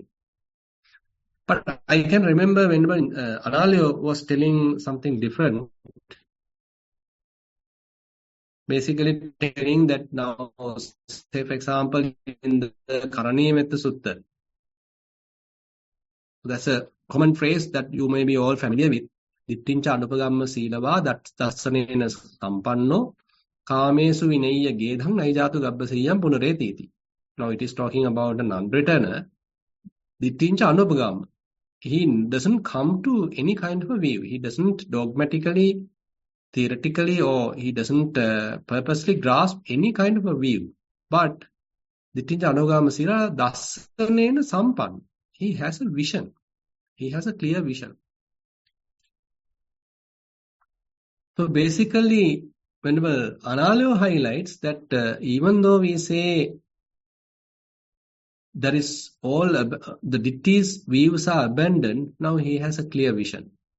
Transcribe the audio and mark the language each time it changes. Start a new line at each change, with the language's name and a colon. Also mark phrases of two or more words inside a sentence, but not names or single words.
English: But I can remember when Analio was telling something different, basically telling that now, say for example, in the Karaniya Metta Sutta, that's a common phrase that you may be all familiar with.
Pali: Dittincha anupagamma sīlavā dassanena sampanno kāmesu vinayya gedham naijātu gabbasiyam punareti.
English: Now it is talking about a non-returner.
Pali: Dittincha anupagamma.
English: He doesn't come to any kind of a view. He doesn't dogmatically, theoretically, or he doesn't purposely grasp any kind of a view.
Pali: But Dittincha anupagamma sīla dassanena sampanno.
English: He has a vision. He has a clear vision. So basically, whenever Analio highlights that even though we say there is all the ditthis views are abandoned, now he has a clear vision.